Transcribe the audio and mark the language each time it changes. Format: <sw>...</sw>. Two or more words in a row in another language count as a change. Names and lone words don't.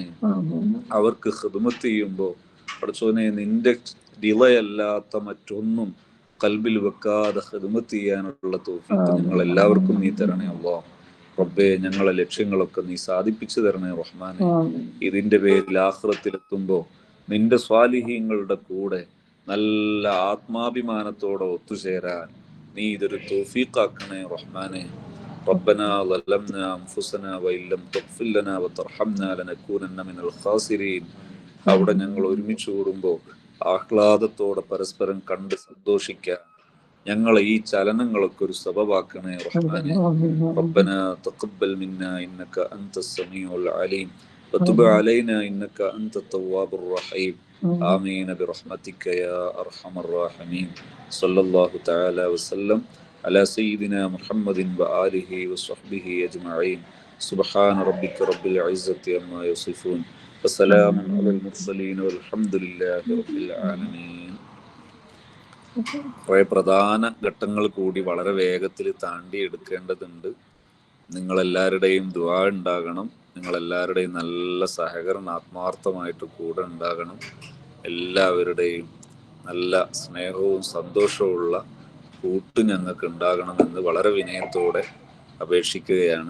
<ml>അവർക്ക് ഖിദ്മത്ത് ചെയ്യുമ്പോൾ പടച്ചോനെ നിന്റെ റിളയല്ലാത്ത മറ്റൊന്നും കൽബിൽ വെക്കാതെ ഖിദ്മത്ത് ചെയ്യാനുള്ള തൗഫീഖ് ഞങ്ങൾ എല്ലാവർക്കും നീ തരണേ അല്ലാഹ്. റബ്ബേ, ഞങ്ങളെ ലക്ഷ്യങ്ങളൊക്കെ നീ സാധിപ്പിച്ചു തരണേ റഹ്മാനെ. ഇതിന്റെ പേരിൽ ആഖിറത്തിലെത്തുമ്പോൾ നിന്റെ സ്വാലിഹീങ്ങളുടെ കൂടെ നല്ല ആത്മാഭിമാനത്തോടെ ഒത്തുചേരാൻ നീ ഇതൊരു തൗഫീഖാക്കണേ റഹ്മാനെ.</ml> <ar>ربنا ظلمنا أنفسنا وإن لم تغفر لنا وترحمنا لنكونن من الخاسرين.</ar> <ml>അവിടെ ഞങ്ങൾ ഒരുമിച്ച് കൂടുമ്പോൾ ആഹ്ലാദത്തോടെ പരസ്പരം കണ്ട് സന്തോഷിക്കാൻ ഞങ്ങളെ ഈ ചലനങ്ങളൊക്കെ ഒരു സബബാക്കണേ റഹ്മാനെ.</ml> <ar>ربنا تقبل منا إنك أنت السميع العليم وتب علينا إنك أنت التواب الرحيم. آمين برحمتك يا أرحم الراحمين. صلى الله تعالى وسلم على سيدنا محمد وآله وصحبه أجمعين. سبحان ربك رب العزة عما يصفون وسلام على المرسلين والحمد لله رب العالمين.</ar> <ml>കുറേ പ്രധാന ഘട്ടങ്ങൾ കൂടി വളരെ വേഗത്തിൽ താണ്ടി എടുക്കേണ്ടതുണ്ട്. നിങ്ങളെല്ലാവരുടെയും ദുആ ഉണ്ടാകണം. നിങ്ങളെല്ലാവരുടെയും നല്ല സഹകരണം ആത്മാർത്ഥമായിട്ട് കൂടെ ഉണ്ടാകണം. എല്ലാവരുടെയും നല്ല സ്നേഹവും സന്തോഷവുമുള്ള കൂട്ട് ഞങ്ങൾക്ക് ഉണ്ടാകണമെന്ന് വളരെ വിനയത്തോടെ അപേക്ഷിക്കുകയാണ്.</ml>